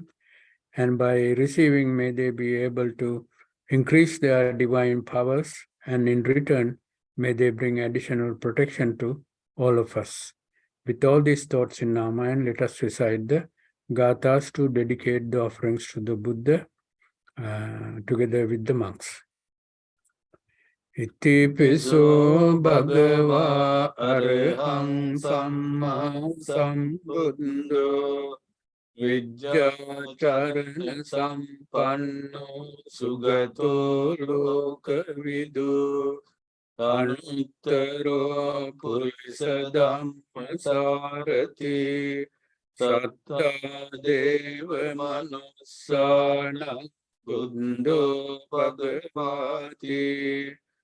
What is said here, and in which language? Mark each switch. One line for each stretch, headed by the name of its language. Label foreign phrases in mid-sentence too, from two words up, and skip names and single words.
English: And by receiving, may they be able to increase their divine powers. And in return, may they bring additional protection to all of us. With all these thoughts in our mind, let us recite the gathas to dedicate the offerings to the Buddha together with the monks.
Pali: Iti piso bhagava arham samma sambuddho Vidyacharan sampanno sugato lokavidu anuttaro purisadhamma sarati satta deva manusana buddho bhagavati